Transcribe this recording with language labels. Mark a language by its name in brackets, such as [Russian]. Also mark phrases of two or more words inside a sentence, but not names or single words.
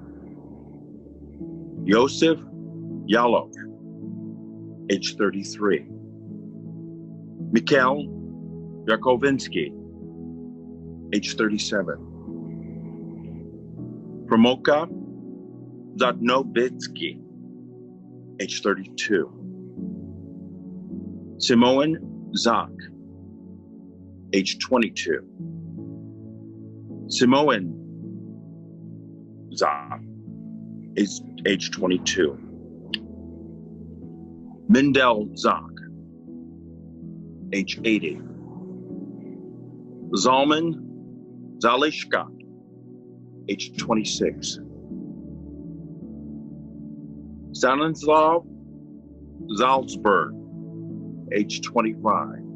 [English] Yosef Yalov, age 33. Mikhail Yakovinsky, age 37. Promoka Zadnovitsky, age 32. Simon Zak, age 22. Simon Zak is age 22. Mindel Zak, age 80. Zalman Zalishka, age 26. Stanislav Salzburg, age 25.